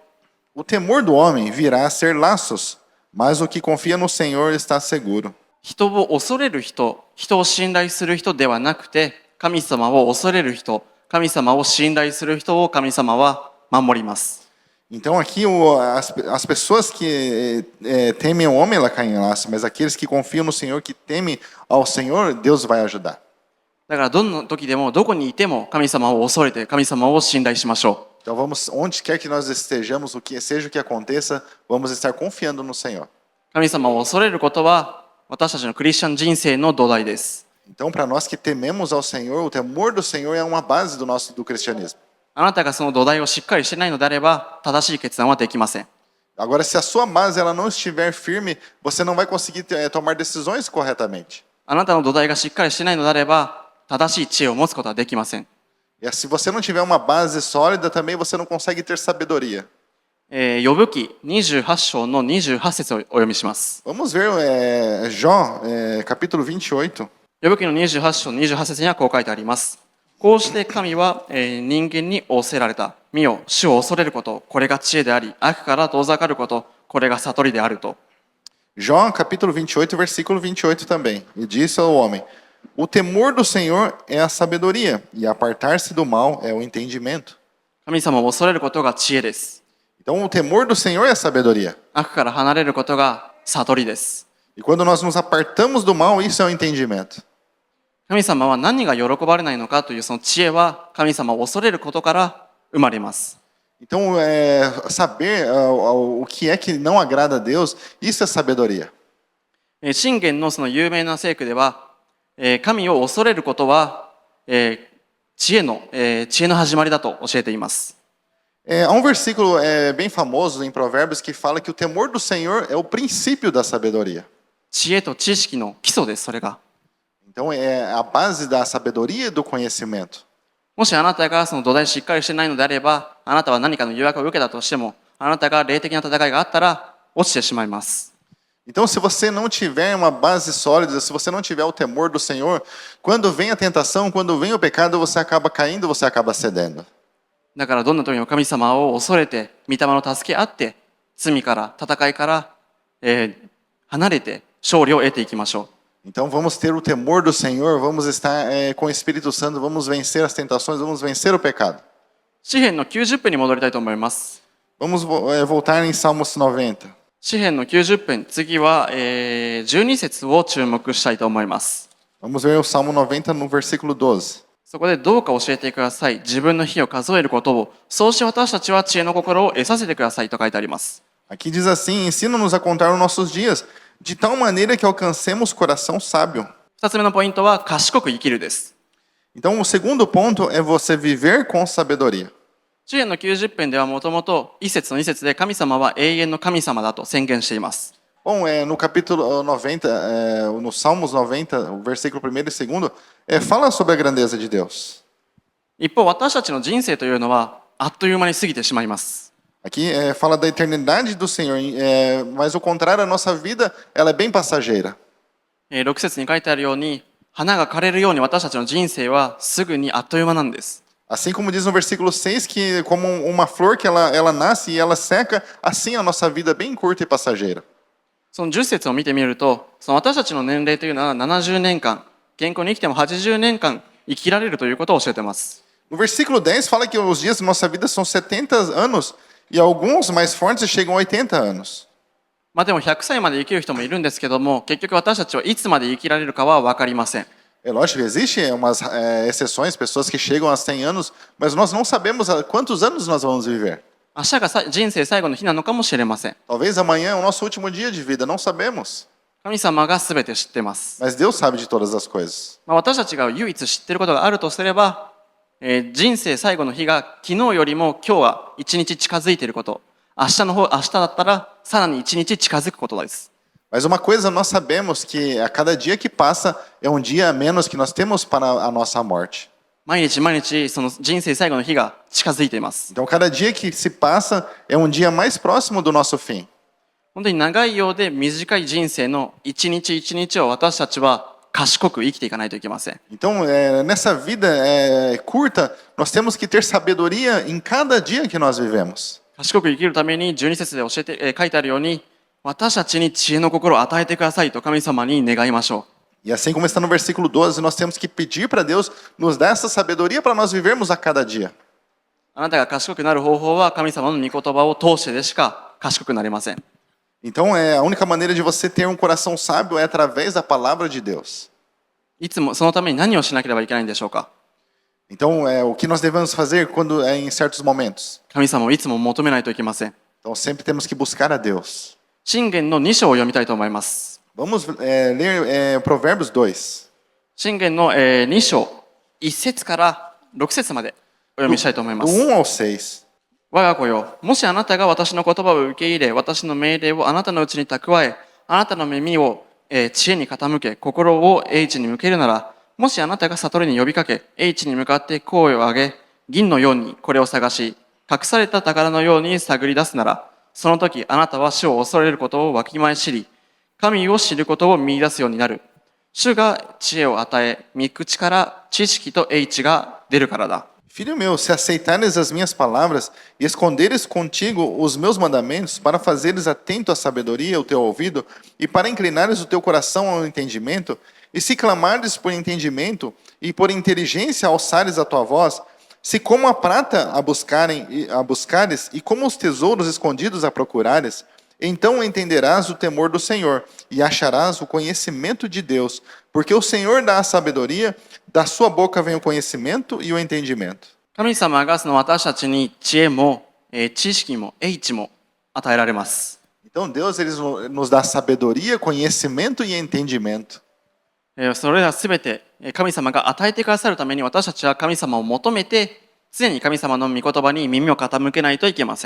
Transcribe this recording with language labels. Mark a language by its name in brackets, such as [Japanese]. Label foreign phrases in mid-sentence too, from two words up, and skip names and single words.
[Portuguese] O temor do homem virá a ser laços, mas o que confia no Senhor está seguro. [Japanese] 人を恐れる人、人を信頼する人ではなくて、神様を恐れる人、神様を信頼する人を神様は守ります。 [Portuguese] Então aqui as pessoas que temem o homem, ela caem em laço, mas aqueles que confiam no Senhor, que temem ao Senhor, Deus vai ajudar. [Japanese] だからどの時でもどこにいても神様を恐れて神様を信頼しましょう。 [Portuguese] Então vamos, onde quer que nós estejamos, seja o que aconteça, vamos estar confiando no Senhor. [Japanese] 神様を恐れることは私たちのクリスチャン人生の土台です。 [Portuguese] Então, para nós que tememos ao Senhor, o temor do Senhor é uma base do cristianismo. [Japanese] あなたがその土台をしっかりしていないのであれば正しい決断はできません。 [Portuguese] Agora, se a sua base ela não estiver firme, você não vai conseguir tomar decisões corretamente. [Japanese] あなたの土台がしっかりしていないのであれば正しい知恵を持つことはできません。 [Portuguese] E se você não tiver uma base sólida, também você não consegue ter sabedoria. [Japanese] 呼ぶ記28章の28節をお読みします。 [Portuguese] Vamos ver Jó, capítulo 28. [Japanese] 呼ぶ記の28章28節にはこう書いてあります。こうして神は人間に仰せられた。見よ、主を恐れること、これが知恵であり、悪から遠ざかること、これが悟りであると。 [Portuguese] Jó, capítulo 28, versículo 28 também. E disse ao homem: O temor do Senhor é a sabedoria, e apartar-se do mal é o entendimento. [Japanese] 神様を恐れることが知恵です。 [Portuguese] Então, o temor do Senhor é a sabedoria. [Japanese] 悪から離れることが悟りです。 [Portuguese] E quando nós nos apartamos do mal, isso é o entendimento. [Japanese] 神様は何が喜ばれないのかというその知恵は神様を恐れることから生まれます。 [Portuguese] Então, saber o que é que não agrada a Deus, isso é sabedoria. [Japanese] 箴言のその有名な聖句では、神を恐れることは、知恵の始まりだと教えています。 [Portuguese] Há um versículo bem famoso em Provérbios que fala que o temor do Senhor é o princípio da sabedoria. [Japanese] 知恵と知識の基礎です、それが。 [Portuguese] Então, é a base da sabedoria e do conhecimento. [Japanese] もしあなたがその土台しっかりしてないのであれば、あなたは何かの誘惑を受けたとしても、あなたが霊的な戦いがあったら落ちてしまいます。 [Portuguese] Então, se você não tiver uma base sólida, se você não tiver o temor do Senhor, quando vem a tentação, quando vem o pecado, você acaba caindo, você acaba cedendo. [Japanese] だからどんな時も神様を恐れて、御霊の助け合って、罪から戦いから、離れて勝利を得ていきましょう。 [Portuguese] Então vamos ter o temor do Senhor, vamos estar com o Espírito Santo, vamos vencer as tentações, vamos vencer o pecado. [Japanese] 詩編の90編に戻りたいと思います。 [Portuguese] Vamos voltar em Salmos 90. [Japanese] 詩編の90編、次は、12節を注目したいと思います。 [Portuguese] Vamos ver o Salmo 90 no versículo 12. [Japanese] そこでどうか教えてください。自分の日を数えることを、そうして私たちは知恵の心を得させてくださいと書いてあります。 [Portuguese] Aqui diz assim: ensina-nos a contar os nossos dias, de tal maneira que alcancemos coração sábio. [Japanese] 2つ目のポイントは賢く生きるです。 [Portuguese] Então, o segundo ponto é você viver com sabedoria. [Japanese] 10 の90編ではもともと一節の二節で神様は永遠の神様だと宣言しています。 [Portuguese] Bom, no capítulo 90, no Salmos 90, o versículo 1 e 2, fala sobre a grandeza de Deus. [Japanese] 一方、私たちの人生というのはあっという間に過ぎてしまいます。 [Portuguese] Aqui fala da eternidade do Senhor, mas o contrário, a nossa vida ela é bem passageira. [Japanese] 6 節に書いてあるように、花が枯れるように私たちの人生はすぐにあっという間なんです。 [Portuguese] Assim como diz no versículo 6, que como uma flor que ela nasce e ela seca, assim a nossa vida é bem curta e passageira. [Japanese] その10節を見てみると、その私たちの年齢というのは70年間、健康に生きても80年間生きられるということを教えています。 [Portuguese] No versículo 10 fala que os dias da nossa vida são 70 anos e alguns mais fortes chegam a 80 anos. [Japanese] まあでも100歳まで生きる人もいるんですけども、結局私たちはいつまで生きられるかは分かりません。 [Portuguese] É lógico que existem umas exceções, pessoas que chegam a 100 anos, mas nós não sabemos quantos anos nós vamos viver. [Japanese] 明日が人生最後の日なのかもしれません。 [Portuguese] Talvez amanhã é o nosso último dia de vida, não sabemos. [Japanese] 神様が全て知っています。 [Portuguese] Mas Deus sabe de todas as coisas. [Japanese] まあ、私たちが唯一知っていることがあるとすれば、人生最後の日が昨日よりも今日は一日近づいていること、明日だったらさらに一日近づくことです。 [Portuguese] Mas uma coisa nós sabemos que a cada dia que passa é um dia a menos que nós temos para a nossa morte. [Japanese] 毎日毎日その人生最後の日が近づいています。 [Portuguese] Então cada dia que se passa é um dia mais próximo do nosso fim. [Japanese] 本当に長いようで短い人生の一日一日を私たちは賢く生きていかないといけません。 [Portuguese] Então nessa vida curta nós temos que ter sabedoria em cada dia que nós vivemos. [Japanese] 賢く生きるために12節で書いてあるように、私たちに知恵の心を与えてくださいと神様に願いましょう。 [Portuguese] E assim como está no versículo 12, nós temos que pedir para Deus nos dar essa sabedoria para nós vivermos a cada dia. [Japanese] あなたが賢くなる方法は神様の御言葉を通してでしか賢くなれません。 [Portuguese] Então a única maneira de você ter um coração sábio é através da palavra de Deus. [Japanese] いつもそのために何をしなければいけないんでしょうか。 [Portuguese] Então o que nós devemos fazer quando em certos momentos? [Japanese] 神様をいつも求めないといけません。 [Portuguese] Então sempre temos que buscar a Deus. [Japanese] 箴言の2章を読みたいと思います。 [Portuguese] Vamos ler Provérbios 2. [Japanese] 箴言の2章1節から6節までお読みしたいと思いま [Portuguese] Do [Japanese] す。 [Portuguese] 1 ao 6. [Japanese] 我が子よ、もしあなたが私の言葉を受け入れ、私の命令をあなたのうちに蓄え、あなたの耳を、知恵に傾け、心を英知に向けるなら、もしあなたが悟りに呼びかけ、英知に向かって声を上げ、銀のようにこれを探し、隠された宝のように探り出すなら、その時あなたは主を恐れることをわきまえ知り、神を知ることを見出すようになる。主が知恵を与え、御口から知識と英知が出るからだ。 [Portuguese] Filho meu, se aceitares as minhas palavras e esconderes contigo os meus mandamentos, para fazeres atento à sabedoria o teu ouvido e para inclinares o teu coração ao entendimento, e se clamares por entendimento e por inteligência alçares a tua voz, se como a prata a buscares e como os tesouros escondidos a procurares, então entenderás o temor do Senhor e acharás o conhecimento de Deus, porque o Senhor dá a sabedoria, da sua boca vem o conhecimento e o entendimento. [Japanese] 神様がその私たちに知恵も、知識も英知も与えられます。 [Portuguese] Então Deus ele nos dá sabedoria, conhecimento e entendimento. [Japanese] それらすべて神様が与えてくださるために私たちは神様を求めて常に神様の御言葉に耳を傾けないといけません。